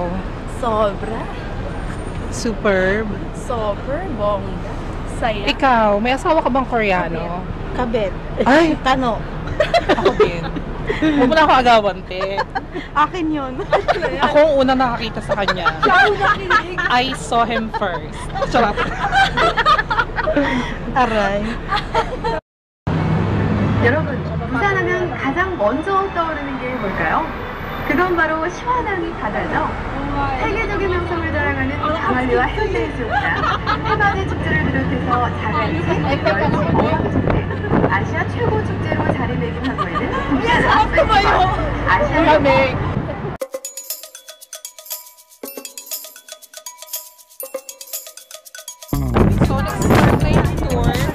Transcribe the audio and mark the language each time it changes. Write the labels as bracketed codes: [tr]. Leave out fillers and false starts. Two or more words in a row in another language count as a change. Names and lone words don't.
[tl] Sobra. Superb? Super bongga. Saya. Ikaw, may asawa ka bang Koreano? Kabet. Ay! Kano. Ako din. Huwag mo na ako agawan, te. Akin yun. Ako ang una nakakita sa kanya. [en] I saw him first. [tl] Charot. Aray. [ko] 여러분, 부산하면 가장 먼저 떠오르는 게 뭘까요? 그건 바로 시원한 바다죠. 세계적인 명성을 자랑하는 광안리와 해운대해수욕장, 해바다 축제를 비롯해서 자갈치, 멸치, 어항 축제, 아시아 최고 축제로 자리매김하고 있는 아시아 [tl] So, next na yung tour.